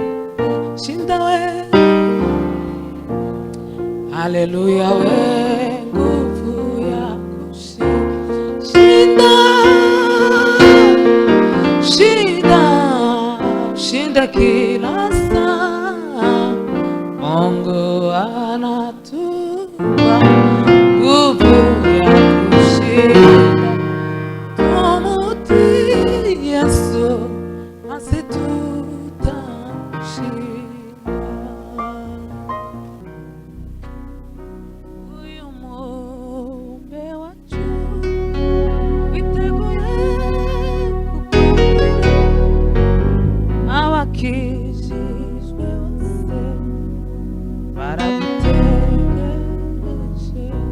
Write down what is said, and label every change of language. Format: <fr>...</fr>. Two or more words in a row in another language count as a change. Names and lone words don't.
<sw>Shinda we, haleluya, we nguvu ya kushinda, Shinda kila saa, Mungu anatupa nguvu ya kushinda. Tumutii Yesu nasi tutashinda.</sw> <rw>Uyu muumbe wacu witeguye kukumvira, abakijijwe bose baragutegereje.</rw>